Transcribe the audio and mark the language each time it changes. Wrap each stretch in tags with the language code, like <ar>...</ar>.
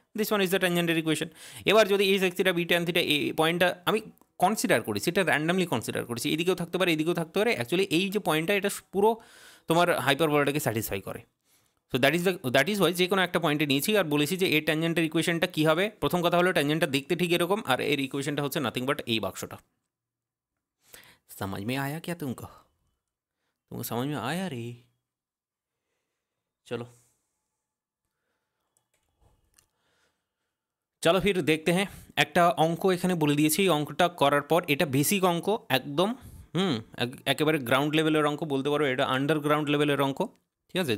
<bn>This one is the ট্যানজেন্টের equation. এবার যদি এই সেক্সিটা বি ট্যান থিটা এই পয়েন্টটা আমি কনসিডার করেছি, এটা র্যান্ডামলি কনসিডার করেছি, এদিকেও থাকতে পারে এদিকেও থাকতে পারে, অ্যাকচুয়ালি এই যে পয়েন্টটা এটা পুরো তোমার হাইপারবোলাটাকে স্যাটিসফাই করে। সো দ্যাট ইজ ওয়াই যে কোনো একটা পয়েন্টে নিয়েছি আর বলেছি যে এর ট্যানজেন্টের ইকুয়েশনটা কী হবে। প্রথম কথা হলো ট্যানজেন্টটা দেখতে ঠিক এরকম, আর এর ইকুয়েশনটা হচ্ছে নাথিং বাট এই বাক্সটা।</bn> <hi>समझ में आया क्या तुमको समझ में आया रे?</hi> <bn>चलो চলো ফির দেখতে হ্যাঁ, একটা অঙ্ক এখানে বলে দিয়েছি। এই অঙ্কটা করার পর, এটা বেসিক অঙ্ক একদম, একেবারে গ্রাউন্ড লেভেলের অঙ্ক বলতে পারো, এটা আন্ডারগ্রাউন্ড লেভেলের অঙ্ক, ঠিক আছে?</bn>